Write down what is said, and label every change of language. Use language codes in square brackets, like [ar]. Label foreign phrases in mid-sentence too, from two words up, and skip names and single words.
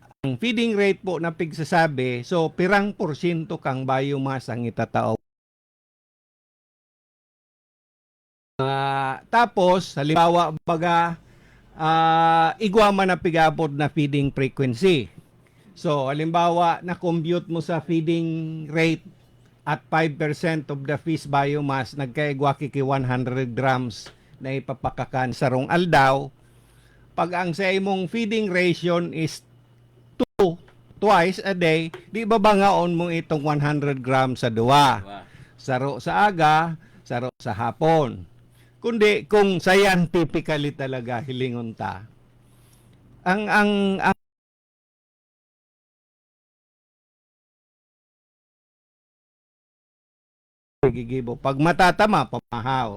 [bik] Ang [en] feeding rate [bik] po na pigsasabi, so pirang porsyento kang biomass ang itatao. Tapos, halimbawa, baga, igwa man na pigabot na feeding frequency. So, halimbawa, na-compute mo sa [en] feeding rate at 5% of the fish biomass, [bik] nagkaigwa kiki 100 grams na ipapakakan sa rong aldaw. Pag ang sa imong [en] feeding ration is 2, twice a day, [bik] di ba bangaon mo itong 100 grams sa duwa? Saro sa aga, saro sa hapon. Kundi kung scientifically talaga hilingon ta. Ang gigibo pag matatama pamahaw.